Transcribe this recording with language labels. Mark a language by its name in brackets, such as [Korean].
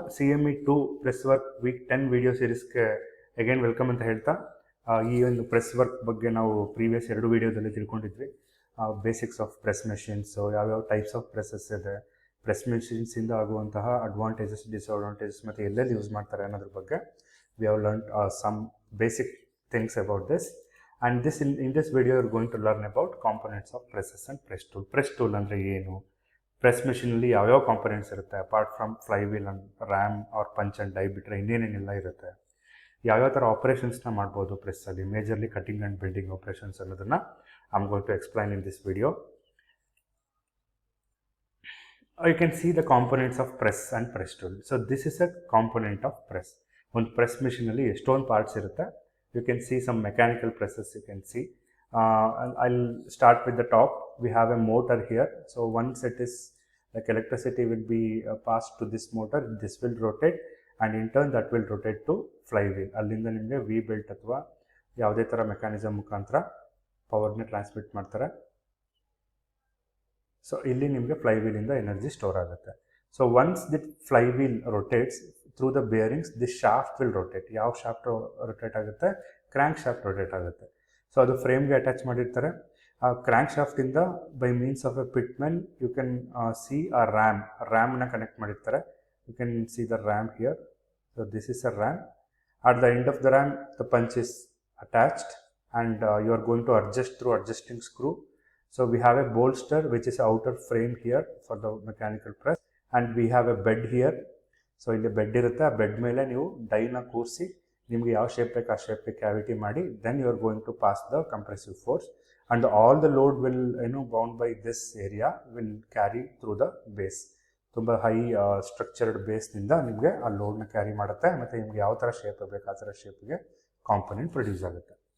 [Kannada] CME2 press work weak 10 video ಸೀರೀಸ್ಗೆ again welcome ಅಂತ ಹೇಳ್ತಾ, ಈ ಒಂದು ಪ್ರೆಸ್ ವರ್ಕ್ ಬಗ್ಗೆ ನಾವು ಪ್ರೀವಿಯಸ್ 2 ವಿಡಿಯೋದಲ್ಲಿ ತಿಳ್ಕೊಂಡಿದ್ವಿ. ಬೇಸಿಕ್ಸ್ ಆಫ್ ಪ್ರೆಸ್ ಮೆಷಿನ್ಸು, ಯಾವ್ಯಾವ ಟೈಪ್ಸ್ ಆಫ್ ಪ್ರೆಸಸ್ ಇದೆ, ಪ್ರೆಸ್ ಮೆಷಿನ್ಸಿಂದ ಆಗುವಂತಹ ಅಡ್ವಾಂಟೇಜಸ್, ಡಿಸ್ಅಡ್ವಾಂಟೇಜಸ್ ಮತ್ತು ಎಲ್ಲೆಲ್ಲಿ ಯೂಸ್ ಮಾಡ್ತಾರೆ ಅನ್ನೋದ್ರ ಬಗ್ಗೆ [English] We have learn some basic things about this. And in this video you're going to learn about components of presses and press tool. [Kannada] Press tool ಅಂದರೆ ಏನು, press ಮೆಷಿನಲ್ಲಿ ಯಾವ್ಯಾವ ಕಾಂಪೊನೆಂಟ್ಸ್ ಇರುತ್ತೆ, [English] apart from flywheel and ram or punch and die [Kannada] ಬಿಟ್ಟರೆ ಇನ್ನೇನೇನೆಲ್ಲ ಇರುತ್ತೆ, ಯಾವ್ಯಾವ ಥರ ಆಪರೇಷನ್ಸ್ನ ಮಾಡ್ಬೋದು ಪ್ರೆಸ್ಸಲ್ಲಿ, majorly cutting and building operations ಅನ್ನೋದನ್ನು [English] I am going to explain in this video. You can see the components of press and press tool. So this is a component of press. [Kannada] ಒಂದು press ಮೆಷಿನಲ್ಲಿ ಎಷ್ಟೊಂದು parts ಇರುತ್ತೆ. [English] You can see some mechanical presses you can see. I'll start with the top. We have a motor here. So once it is like electricity will be passed to this motor, this will rotate and in turn that will rotate to flywheel. [Kannada] ಅಲ್ಲಿಂದ ನಿಮಗೆ V belt ಅಥವಾ ಯಾವುದೇ ಥರ mechanism ಮುಖಾಂತರ ಪವರ್ನ transmit ಮಾಡ್ತಾರೆ. So ಇಲ್ಲಿ ನಿಮಗೆ ಫ್ಲೈವೀಲಿಂದ energy store ಆಗುತ್ತೆ. [English] So once the flywheel rotates through the bearings, the shaft will rotate. [Kannada] ಯಾವ ಶಾಫ್ಟ್ ರೊಟೇಟ್ ಆಗುತ್ತೆ? ಕ್ರ್ಯಾಂಕ್ ಶಾಫ್ಟ್ ರೊಟೇಟ್ ಆಗುತ್ತೆ. ಸೊ ಅದು ಫ್ರೇಮ್ಗೆ ಅಟ್ಯಾಚ್ ಮಾಡಿರ್ತಾರೆ. ಆ crank ಶಾಫ್ಟಿಂದ by means of A ಪಿಟ್ಮೆನ್ [English] you can see [Kannada] a ರ್ಯಾಮ್ನ connect ಮಾಡಿರ್ತಾರೆ. [English] You can see the ram here. So this is a ram. At the end of the ram the punch is attached and you are going to adjust through adjusting screw. So we have a bolster which is outer frame here for the mechanical press, and we have a bed here. So [Kannada] ಇಲ್ಲಿ bed ಇರುತ್ತೆ. ಆ bed ಮೇಲೆ ನೀವು ಡೈನ ಕೂರಿಸಿ ನಿಮಗೆ ಯಾವ shape ಬೇಕು ಆ ಶೇಪ್ಗೆ ಕ್ಯಾವಿಟಿ ಮಾಡಿ [English] Then you are going to pass the compressive force and all the load will bound by this area will carry through the base. [Kannada] ತುಂಬ ಹೈ ಸ್ಟ್ರಕ್ಚರ್ಡ್ ಬೇಸ್ನಿಂದ ನಿಮಗೆ ಆ ಲೋಡ್ನ ಕ್ಯಾರಿ ಮಾಡುತ್ತೆ ಮತ್ತು ನಿಮ್ಗೆ ಯಾವ ಥರ ಶೇಪ್ ಬೇಕು ಆ ಥರ ಶೇಪ್ಗೆ ಕಾಂಪೊನೆಂಟ್ ಪ್ರೊಡ್ಯೂಸ್ ಆಗುತ್ತೆ.